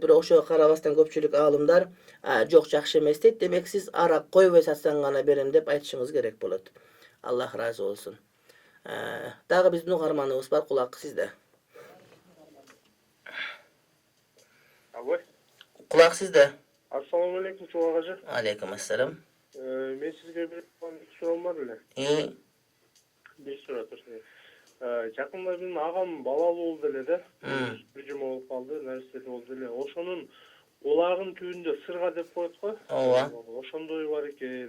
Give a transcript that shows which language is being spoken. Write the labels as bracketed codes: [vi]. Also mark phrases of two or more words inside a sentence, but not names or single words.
[ky] Бирок ошого карабастан көпчүлүк алымдар жок, жакшы эмес дейт. Демек сиз арак койбой сатсаң гана берем деп айтышыңыз керек болот. Аллах разы болсун. Дагы биздин угарманыбыз бар, кулак сизде. Алло. Кулак сизде. [ar] السلام عليكم чабагажа. عليكم السلام. [ky] Мен сизге бир суроом бар эле. Бир суроо турсун. Жакында менин агам балалуу болду эле да. Бир жума болуп калды, нерсе болду эле. Ошонун улагын түбүндө сырга деп коет го. Ооба. Ошондой бар экен.